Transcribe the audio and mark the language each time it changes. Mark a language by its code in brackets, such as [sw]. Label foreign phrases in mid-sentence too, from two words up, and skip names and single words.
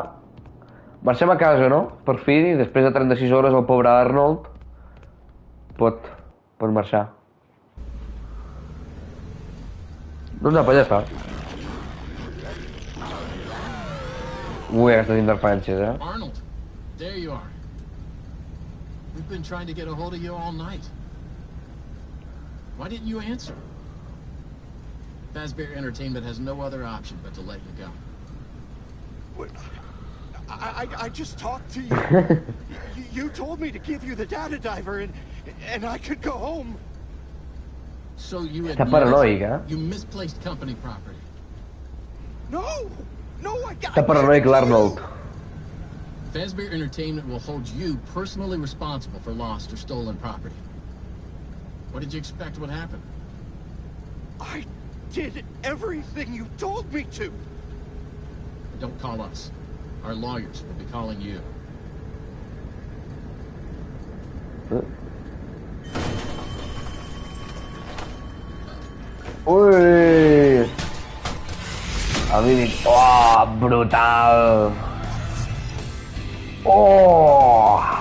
[ca] Marxem a casa, no? Per fi, després de 36 hores, el pobre Arnold pot marxar. Doncs apa, ja està. Ui, aquestes interferències, Arnold, [en] there you are. We've been trying to get a hold of you all night. Why didn't you answer? Fazbear Entertainment has no other option but to let you go. What? I just talked to you. You told me to give you the data diver and I could go home. So you [ca] Està paranoic, eh? [en] You misplaced company property. No, I got. [ca] Està paranoic l'Arnold. [en] Fazbear Entertainment will hold you personally responsible for lost or stolen property. What did you expect would happen? I did everything you told me to. Don't call us. Our lawyers will be calling you. Ui! [ca] El mímic. Oh, brutal! Oh!